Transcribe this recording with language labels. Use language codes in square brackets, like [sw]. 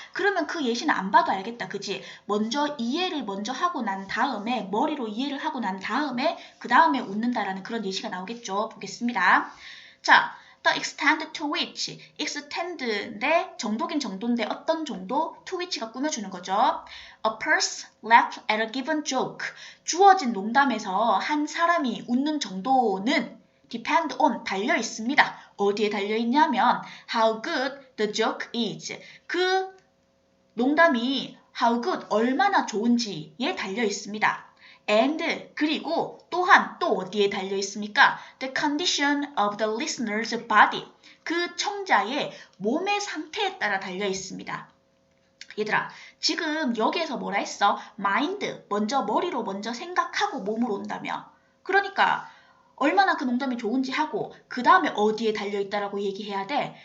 [ko] 그러면 그 예시는 안 봐도 알겠다. 그지? 먼저 이해를 먼저 하고 난 다음에 머리로 이해를 하고 난 다음에 그 다음에 웃는다라는 그런 예시가 나오겠죠. 보겠습니다. 자, [en] the extent to which extend [ko] 인데 정도긴 정도인데 어떤 정도? [en] to which [ko] 가 꾸며주는 거죠. [en] A person laughs at a given joke. [ko] 주어진 농담에서 한 사람이 웃는 정도는 [en] depend on, [ko] 달려 있습니다. 어디에 달려 있냐면 [en] how good the joke is. [ko] 그 농담이 [en] how good, [ko] 얼마나 좋은지에 달려 있습니다. and, 그리고 또한 또 어디에 달려 있습니까? [en] The condition of the listener's body. [ko] 그 청자의 몸의 상태에 따라 달려 있습니다. 얘들아, 지금 여기에서 뭐라 했어? mind, 먼저 머리로 먼저 생각하고 몸으로 온다며. 그러니까 얼마나 그 농담이 좋은지 하고 그 다음에 어디에 달려있다라고 얘기해야 돼?